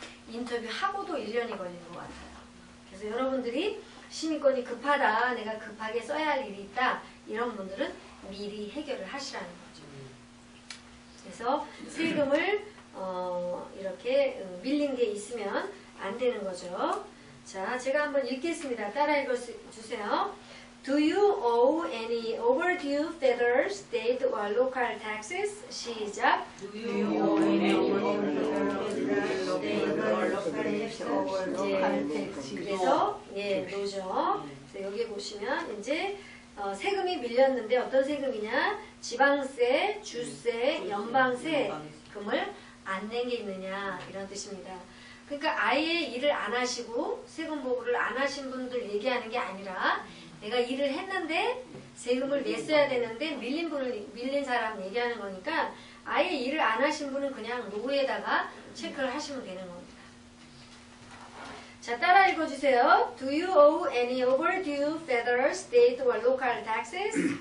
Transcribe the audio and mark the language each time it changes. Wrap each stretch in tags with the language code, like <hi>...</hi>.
<ko>인터뷰하고도 1년이 걸린 것 같아요. 그래서 여러분들이 시민권이 급하다, 내가 급하게 써야 할 일이 있다, 이런 분들은 미리 해결을 하시라는 거죠. 그래서 세금을 이렇게 밀린 게 있으면 안 되는 거죠. 자, 제가 한번 읽겠습니다. 따라 읽어주세요.</ko> <en>Do you owe any overdue federal, state, or local taxes?</en> <ko>시작.</ko> <en>Do you owe any overdue federal, state, or local taxes?</en> <ko>그래서 노죠. 그래서 여기 보시면 이제 세금이 밀렸는데 어떤 세금이냐? 지방세, 주세, 연방세금을 안 낸 게 있느냐 이런 뜻입니다. 그러니까 아예 일을 안 하시고 세금 보고를 안 하신 분들 얘기하는 게 아니라 내가 일을 했는데 세금을 냈어야 되는데 밀린 사람 얘기하는 거니까 아예 일을 안 하신 분은 그냥 노에다가 체크를 하시면 되는 겁니다. 자, 따라 읽어주세요.</ko> <en>Do you owe any overdue federal, state, or local taxes?</en>